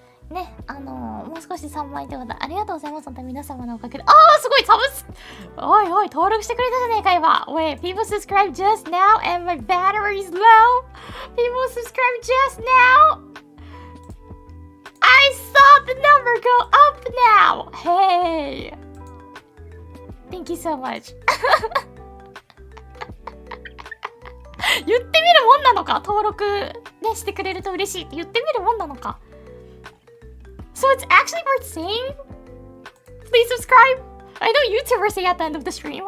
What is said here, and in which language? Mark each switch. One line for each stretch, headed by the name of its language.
Japanese: ね、もう少し3枚ということでありがとうございます。本当に皆様のおかげで。すごいサブス、おいおい、登録してくれたじゃねえか、今。
English: Wait, people subscribe just now and my battery is low. People subscribe just now. I saw the number go up now. Hey. Thank you so much.
Japanese: 言ってみるもんなのか、登録ねしてくれると嬉しいって言ってみるもんなのか。
English: So it's actually worth saying? Please subscribe. I know YouTubers say at the end of the stream.